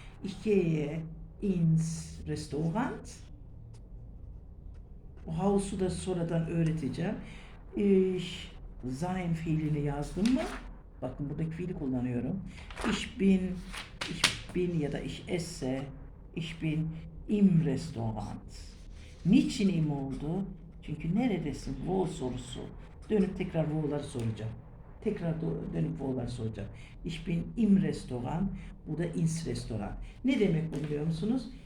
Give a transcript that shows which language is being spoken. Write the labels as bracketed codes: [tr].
[de] Ich gehe ins Restaurant. [tr] O house'u da sonradan öğreteceğim. [de] Ich sein [tr] fiilini yazdım mı? Bakın buradaki fiili kullanıyorum. [de] Ich bin [tr] ya da [de] ich esse, ich bin im Restaurant. [tr] Niçin im oldu? Çünkü neredesin? Wo sorusu. Dönüp tekrar wo'ları soracağım. Dönüp wo'ları soracağım. [de] Ich bin im Restaurant. [tr] Bu da ins Restaurant. Ne demek bu biliyor musunuz?